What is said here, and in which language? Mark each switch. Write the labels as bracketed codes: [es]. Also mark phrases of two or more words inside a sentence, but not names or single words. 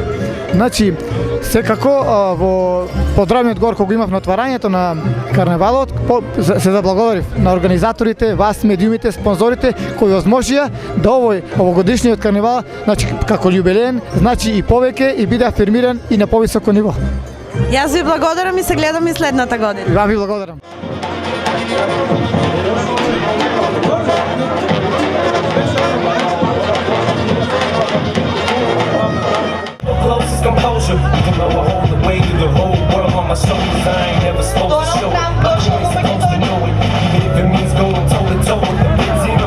[mk] Значи, секако во поздравниот гор кога имав на отварањето на карневалот, се заблагодарив на организаторите, вас, медиумите, спонзорите кои возможија да овогодишниот карневал, значи како јубилеен, значи и повеќе и биде афирмиран и на повисоко ниво. Јас ви благодарам и се гледам и следната година. Ја ви благодарам. [en] Composure, even though I hold the weight of the whole world on my shoulders, I ain't never supposed to show it. You ain't supposed to know it, even if it means going toe to toe with the big zero.